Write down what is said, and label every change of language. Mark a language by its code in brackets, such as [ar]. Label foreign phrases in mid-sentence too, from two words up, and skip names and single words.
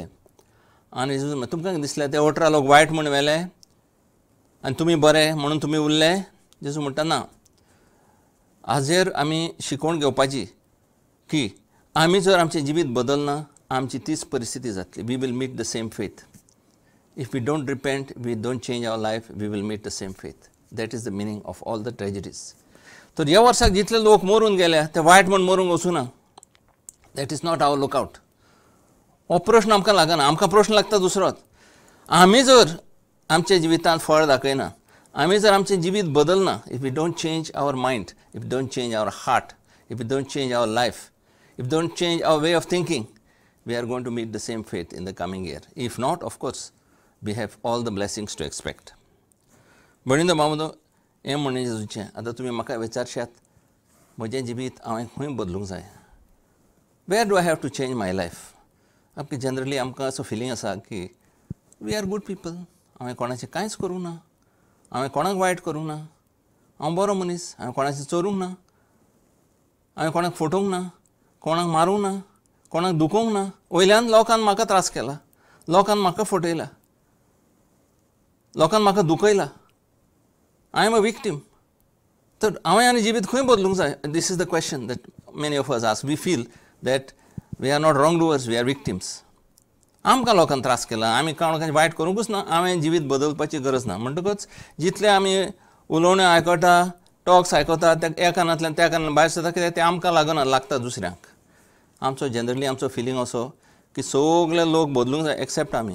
[kok] आनी तुमकां कितें दिसलें ते 18 लोक वायट म्हूण मेले आनी तुमी बरे म्हणून तुमी उरले? जेजू म्हणटा ना. हाजेर आमी शिकवण घेवपाची की आमी जर आमचें जिवीत बदलना आमची तीच परिस्थिती जातली. [en] We will meet the same fate. If we don't repent, we don't change our life, we will meet the same fate. That is the meaning of all the tragedies. [kok] तर ह्या वर्साक जितले लोक मरून गेल्या ते वायट म्हूण मरूंक वचूना. [en] That is not our lookout. [kok] हो प्रश्न आमकां लागना. आमकां प्रश्न लागता दुसरोच. आमी जर आमच्या जिवितांत फळ दाखयना, आमी जर आमचें जिवीत बदलना, [en] If we don't change our mind, if we don't change our heart, if we don't change our life, if we don't change our way of thinking, we are going to meet the same fate in the coming year. If not, of course, we have all the blessings to expect. [kok] भणिंदो मामदो, हें म्हणणें जेजूचें. आतां तुमी म्हाका विचारशात, म्हजें जिवीत हांवें खंय बदलूंक जाय? [en] Where do I have to change my life? [kok] आमकां जनरली आमकां असो फिलींग आसा की [en] we are good people. [kok] हांवें कोणाचें कांयच करूंक ना, हांवें कोणाक वायट करूंक ना, हांव बरो मनीस, हांवें कोणाचें चोरूंक ना, हांवें कोणाक फटोवंक ना, कोणाक मारूंक ना, कोणाक दुखोवंक ना. वयल्यान लोकांन म्हाका त्रास केला, लोकांन म्हाका फटयला, लोकांन म्हाका दुखयला. [en] I am a victim. [kok] तर हांवें आनी जिवीत खंय बदलूंक जाय? [en] This is the question that many of us ask. We feel that we are not wrong doers, we are victims. [kok] आमकां लोकांन त्रास केला, आमी कोणाक वायट करूंकूच ना, हांवें जिवीत बदलपाची गरज ना. म्हणटकच जितले आमी उलोवण्यो आयकता, टॉक्स आयकता, त्या एका कानांतल्यान त्या कानांतल्यान भायर सरता, कित्याक तें आमकां लागना, लागता दुसऱ्यांक. आमचो जनरली आमचो फिलींग असो की सगळे लोक बदलूंक जाय एक्सेप्ट आमी.